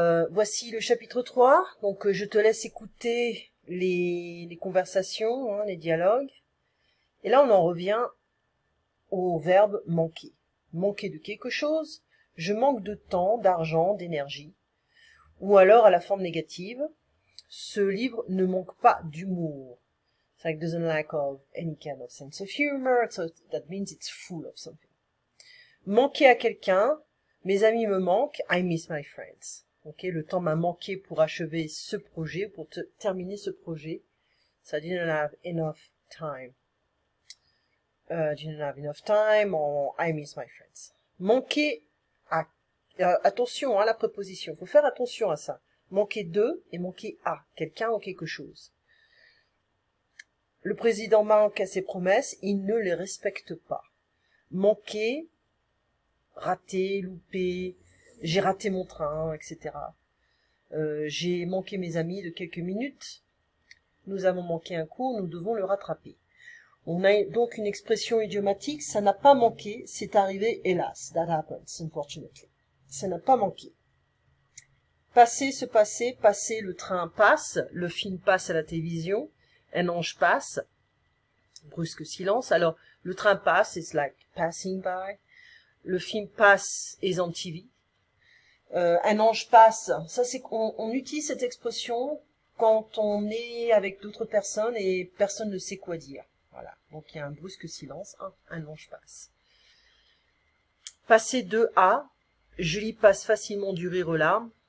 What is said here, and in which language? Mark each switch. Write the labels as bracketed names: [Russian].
[French] Voici le chapitre 3, donc je te laisse écouter les conversations, les dialogues. Et là on en revient au verbe manquer. Manquer de quelque chose, je manque de temps, d'argent, d'énergie. Ou alors à la forme négative, ce livre ne manque pas d'humour. [English] It's like doesn't lack of any kind of sense of humor, so that means it's full of something. [French] Manquer à quelqu'un, mes amis me manquent, [English] I miss my friends. [French] Ok, le temps m'a manqué pour achever ce projet, pour terminer ce projet. [English] So I didn't have enough time. Didn't have enough time, or I miss my friends. [French] Manquer à, attention à la préposition, faut faire attention à ça. Manquer de et manquer à quelqu'un ou quelque chose. Le président manque à ses promesses, il ne les respecte pas. Manquer, rater, louper, j'ai raté mon train, etc. J'ai manqué mes amis de quelques minutes. Nous avons manqué un cours, nous devons le rattraper. On a donc une expression idiomatique, ça n'a pas manqué, c'est arrivé, hélas. [English] That happens, unfortunately. [French] Ça n'a pas manqué. Passer, se passer, passer, le train passe, le film passe à la télévision, un ange passe, brusque silence. Alors, le train passe, [English] it's like passing by. [French] Le film passe [English] is on TV. [French] Un ange passe, ça c'est qu'on utilise cette expression quand on est avec d'autres personnes et personne ne sait quoi dire. Voilà, donc il y a un brusque silence, un ange passe. Passer de à, Julie passe facilement du rire aux larmes.